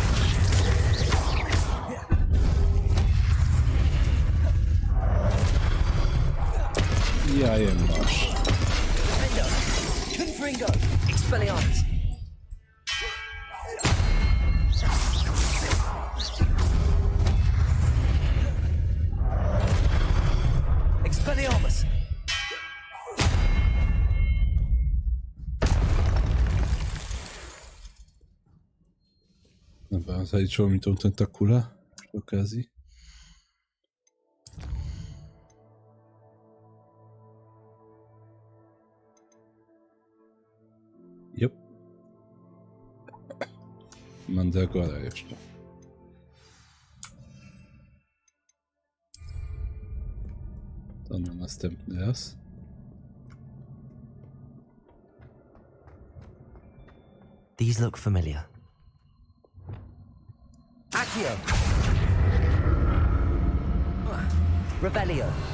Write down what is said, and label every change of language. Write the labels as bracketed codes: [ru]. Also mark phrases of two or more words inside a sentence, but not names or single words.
[pl] Jajem masz. Defender! Confringo! Expelliarmus! Expelliarmus! Dobra, zaliczyło mi tą tentakulę przy okazji. Jop. Mandragora jeszcze. To na następny raz. [en] These look familiar. [pl] Accio! Revelio!